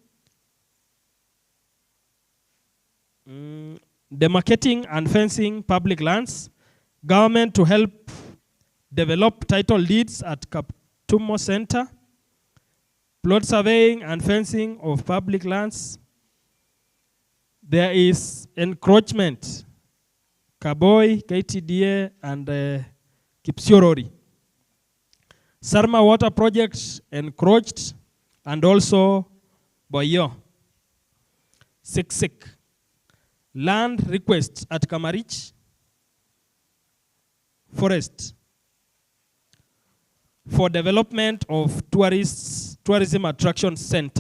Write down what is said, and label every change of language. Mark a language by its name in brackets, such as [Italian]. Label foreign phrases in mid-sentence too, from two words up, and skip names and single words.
[English] Demarcating and fencing public lands. Government to help develop title deeds at Kaptumo Center. Plot surveying and fencing of public lands. There is encroachment. Kaboi, KTDA, and Kipsiorori. Sarma water project encroached, and also Boyo. Siksik. land requests at Kamarich Forest for development of tourism attraction center.